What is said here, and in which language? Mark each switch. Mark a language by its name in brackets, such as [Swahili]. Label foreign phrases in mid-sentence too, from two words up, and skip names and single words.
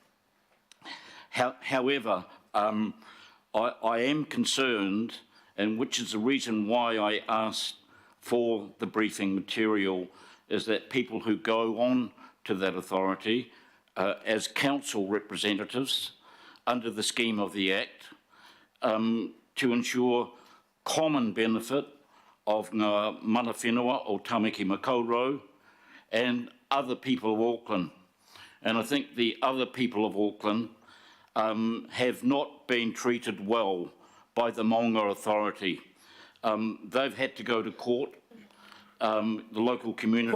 [English] However, I am concerned, and which is the reason why I asked for the briefing material, is that people who go on to that authority as council representatives under the scheme of the Act to ensure common benefit of [Māori] ngā mana whenua o Tamaki Makaurau [English] and other people of Auckland. And I think the other people of Auckland have not been treated well by the Maunga Authority. They've had to go to court, the local community.